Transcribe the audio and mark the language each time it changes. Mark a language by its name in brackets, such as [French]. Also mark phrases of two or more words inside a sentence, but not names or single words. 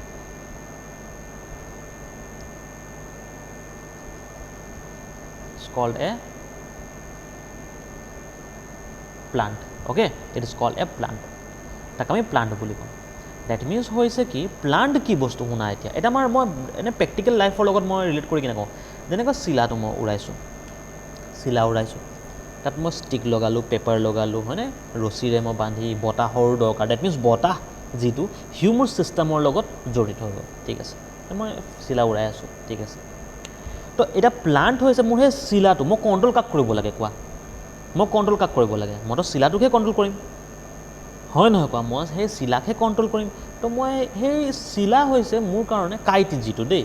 [English] it's called a plant okay it is called a plant [Assamese] তাক আমি প্লাণ্ট বুলি কম [English] that means [Assamese] হৈছে কি প্লাণ্ট কি বস্তু শুনা এতিয়া এটা মাৰ মই এনে [English] practical life [Assamese] ৰ লগত মই ৰিলেট কৰি কিনা কওঁ যেনেকা চিলা তো মই উৰাইছোঁ চিলা উৰাইছোঁ তাত মই ষ্টিক লগালো পেপাৰ লগালো হয়নে ৰছীৰে মই বান্ধি বতাহৰ দৰকাৰ [English] that means [Assamese] বতাহ যিটো হিউমাৰ ছিষ্টেমৰ লগত জড়িত হৈ গ'ল ঠিক আছে মই চিলা উৰাই আছোঁ ঠিক আছে তো এটা প্লাণ্ট হৈছে মোৰ সেই চিলাটো মই কণ্ট্ৰল কাক কৰিব লাগে কোৱা মই কণ্ট্ৰল কাক কৰিব লাগে মইতো চিলাটোকে কণ্ট্ৰল কৰিম হয় নহয় কোৱা মই সেই চিলাকহে কণ্ট্ৰল কৰিম তো মই সেই চিলা হৈছে মোৰ কাৰণে কাইট যিটো দেই